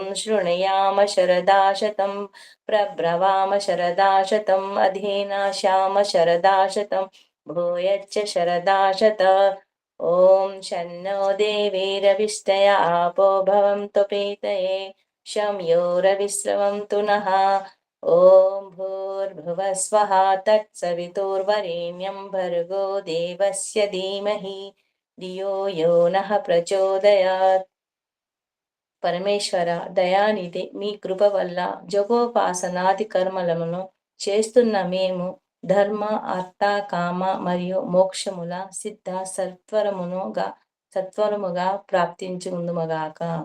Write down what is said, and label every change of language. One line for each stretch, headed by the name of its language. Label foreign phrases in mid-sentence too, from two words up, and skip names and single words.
Sanskrit: शृणुयाम शरदा शतं प्रब्रवाम शरदा शतम् अधीनाशाम शरदा शतं भूयश्च शरदा शत ॐ शन्नो देवीरविष्टया आपो भवन्तु पीतये शं यो रविस्रवन्तु नः ॐ भूर्भुवः स्वः तत्सवितुर्वरेण्यं भर्गो देवस्य धीमहि धियो यो నః ప్రచోదయాత్.
Telugu: పరమేశ్వర దయానిధి మీ కృప వల్ల జగోపాసనాది కర్మలను చేస్తున్న మేము ధర్మ అర్థ కామ మరియు మోక్షముల సిద్ధ సత్వరముగా ప్రాప్తించుకుందుమగాక.